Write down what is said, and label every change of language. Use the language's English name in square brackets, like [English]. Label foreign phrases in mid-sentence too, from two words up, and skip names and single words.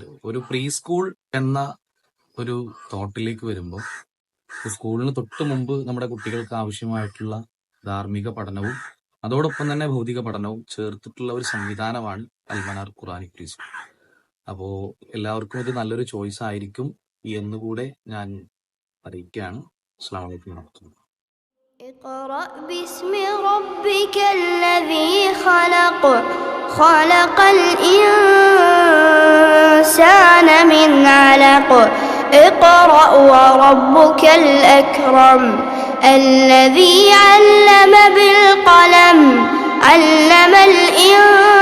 [Malayalam] ഒരു [English] pre school [Malayalam] എന്ന ഒരു തോട്ടിലേക്ക് വരുമ്പോൾ സ്കൂളിന് തൊട്ട് മുമ്പ് നമ്മുടെ കുട്ടികൾക്ക് ആവശ്യമായിട്ടുള്ള ധാർമ്മിക പഠനവും അതോടൊപ്പം തന്നെ ഭൗതിക പഠനവും ചേർത്തിട്ടുള്ള ഒരു സംവിധാനമാണ് അൽമനാർ ഖുർആനി [English] pre school. [Malayalam] അപ്പോൾ എല്ലാവർക്കും ഇത് നല്ലൊരു ചോയ്സ് ആയിരിക്കും എന്നുകൂടെ ഞാൻ അറിയിക്കുകയാണ്. [Arabic] السلام عليكم ورحمة الله. اقرأ باسم ربك الذي خلق خلق الإنسان من علق اقرأ وربك الأكرم الذي علم بالقلم علم الإنسان